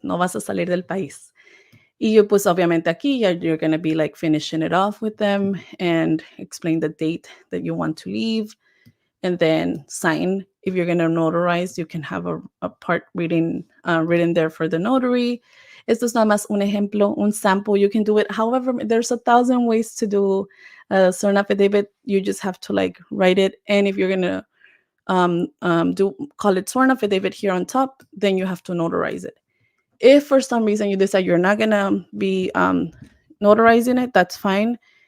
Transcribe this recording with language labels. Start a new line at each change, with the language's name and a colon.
Spanish: No vas a salir del país. Y yo, pues, obviamente aquí,
English: you're going to be like finishing it off with them and explain the date that you want to leave. And then sign. If you're going to notarize, you can have a part written there for the notary.
Spanish: Esto es nada más un ejemplo, un sample.
English: You can do it however. There's 1,000 ways to do a sworn affidavit. You just have to like write it. And if you're going to call it sworn affidavit here on top, then you have to notarize it. If for some reason you decide you're not going to be notarizing it, that's fine.